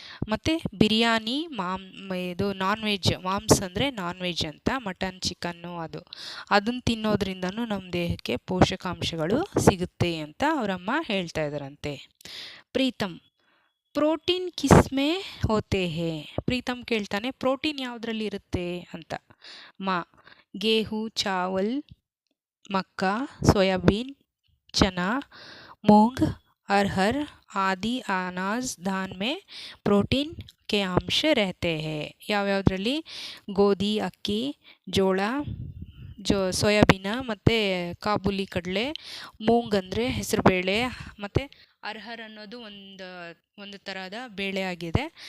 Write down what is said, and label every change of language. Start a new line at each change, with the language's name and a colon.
Kannada: ಮತ್ತು ಬಿರಿಯಾನಿ ಇದು non veg, ಮಾಂಸ ಅಂದರೆ ನಾನ್ ವೆಜ್ ಅಂತ, ಮಟನ್ ಚಿಕನ್ನು ಅದನ್ನು ತಿನ್ನೋದ್ರಿಂದನೂ ನಮ್ಮ ದೇಹಕ್ಕೆ ಪೋಷಕಾಂಶಗಳು ಸಿಗುತ್ತೆ ಅಂತ ಅವರಮ್ಮ ಹೇಳ್ತಾ ಇದ್ದಾರಂತೆ. ಪ್ರೀತಮ್
Hindi: ಪ್ರೋಟೀನ್ ಕಿಸ್ಮೆ ಹೋತೆ ಹೇ,
Kannada: ಪ್ರೀತಮ್ ಕೇಳ್ತಾನೆ, ಪ್ರೋಟೀನ್ ಯಾವುದ್ರಲ್ಲಿ ಇರುತ್ತೆ ಅಂತ.
Hindi: ಮಾ ಗೇಹು ಚಾವಲ್ ಮಕ್ಕಾ ಸೋಯಾಬೀನ್ चना मूंग अरहर आदि अनाज दान में प्रोटीन के अंश रहते हैं.
Kannada: ಯಾವ್ಯಾವುದರಲ್ಲಿ? ಗೋಧಿ, ಅಕ್ಕಿ, ಜೋಳ, ಸೋಯಾಬೀನ ಮತ್ತು ಕಾಬೂಲಿ ಕಡಲೆ, ಮೂಂಗ್ ಅಂದರೆ ಹೆಸರುಬೇಳೆ, ಮತ್ತು ಅರ್ಹರ್ ಅನ್ನೋದು ಒಂದು ಥರದ ಬೇಳೆ ಆಗಿದೆ.